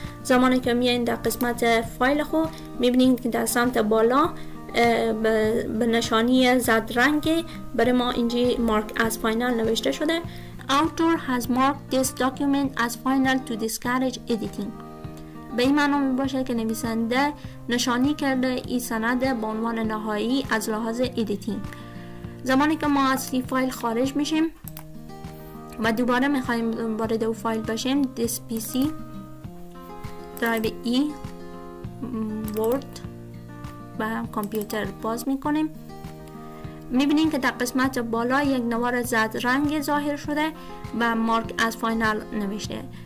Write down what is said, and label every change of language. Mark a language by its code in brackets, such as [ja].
[fa] زمانی که میایین در قسمت فایل خود میبینیم که در سمت بالا به نشانی زرد رنگ برای ما اینجا مارک از فاینال نوشته شده. [en] Author has marked this document as final to discourage editing. [fa] به این معنی می باشه که نویسنده نشانی کرده این سند به عنوان نهایی از لحاظ editing. زمانی که ما از این فایل خارج میشیم و دوباره میخوایم وارد اون فایل بشیم this pc درایو ای ورد و کامپیوتر باز میکنیم میبینیم که در قسمت بالا یک نوار زرد رنگ ظاهر شده و مارک از فاینال نوشته.